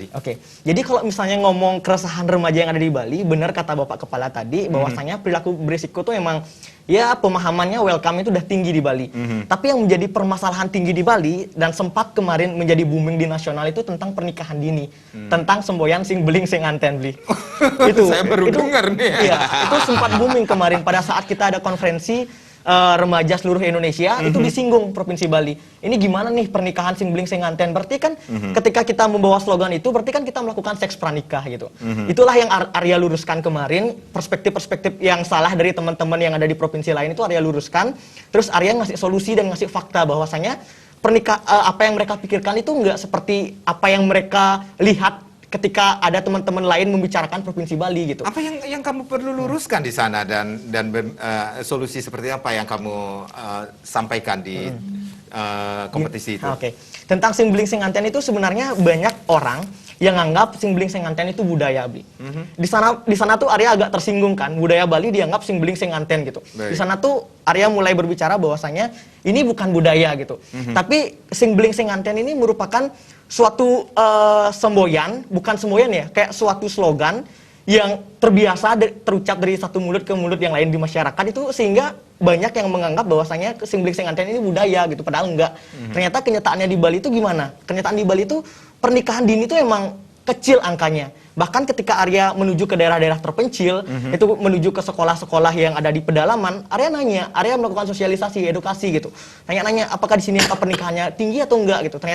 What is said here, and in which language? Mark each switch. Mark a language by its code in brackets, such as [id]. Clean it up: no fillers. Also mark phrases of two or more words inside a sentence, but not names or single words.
[id] Oke, jadi kalau misalnya ngomong keresahan remaja yang ada di Bali, benar kata Bapak Kepala tadi, bahwasanya perilaku berisiko tuh emang ya pemahamannya welcome itu udah tinggi di Bali. Tapi yang menjadi permasalahan tinggi di Bali dan sempat kemarin menjadi booming di nasional itu tentang pernikahan dini, tentang semboyan [ban] sing beling sing anten [id] Bli. Itu saya baru dengar nih. Iya, itu sempat booming kemarin pada saat kita ada konferensi remaja seluruh Indonesia, itu disinggung Provinsi Bali. Ini gimana nih pernikahan [ban] sing beling sing anten? [id] Berarti kan ketika kita membawa slogan itu, berarti kan kita melakukan seks pranikah gitu. Itulah yang Arya luruskan kemarin, perspektif-perspektif yang salah dari teman-teman yang ada di provinsi lain itu Arya luruskan. Terus Arya ngasih solusi dan ngasih fakta bahwasanya apa yang mereka pikirkan itu nggak seperti apa yang mereka lihat ketika ada teman-teman lain membicarakan Provinsi Bali gitu. Apa yang kamu perlu luruskan di sana dan solusi seperti apa yang kamu sampaikan di kompetisi itu? Oke. Tentang [ban] sing beling sing anten [id] itu sebenarnya banyak orang yang nganggap [ban] sing beling sing nganten [id] itu budaya, Bli. Di sana tuh Arya agak tersinggung kan, budaya Bali dianggap [ban] sing beling sing nganten [id] gitu. Baik. Di sana tuh Arya mulai berbicara bahwasanya ini bukan budaya gitu. Tapi [ban] sing beling sing nganten [id] ini merupakan suatu semboyan, bukan semboyan ya, kayak suatu slogan yang terbiasa terucap dari satu mulut ke mulut yang lain di masyarakat itu, sehingga banyak yang menganggap bahwasanya [ban] sing beling sing nganten [id] ini budaya gitu, padahal enggak. Ternyata kenyataannya di Bali itu gimana? Kenyataan di Bali itu pernikahan dini itu emang kecil angkanya. Bahkan ketika Arya menuju ke daerah-daerah terpencil, itu menuju ke sekolah-sekolah yang ada di pedalaman, Arya melakukan sosialisasi, edukasi gitu. Nanya-nanya apakah di sini angka pernikahannya tinggi atau enggak gitu.